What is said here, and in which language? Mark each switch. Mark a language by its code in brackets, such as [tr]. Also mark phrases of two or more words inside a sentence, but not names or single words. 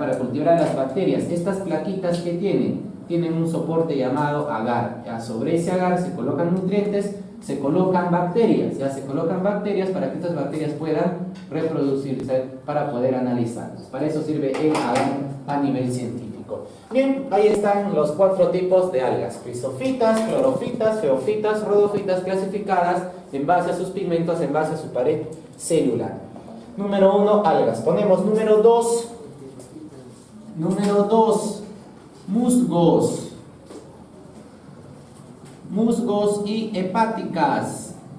[es] Para cultivar a las bacterias. Estas plaquitas que tienen un soporte llamado agar, ¿ya? Sobre ese agar se colocan nutrientes, se colocan bacterias, ¿ya? Se colocan bacterias para que estas bacterias puedan reproducirse, para poder analizarlos. Para eso sirve el agar a nivel científico. Bien, ahí están los 4 tipos de algas: crisofitas, clorofitas, feofitas, rodofitas, clasificadas en base a sus pigmentos, en base a su pared celular. Número 1, algas. Ponemos número 2. Número 2, musgos. Musgos y hepáticas.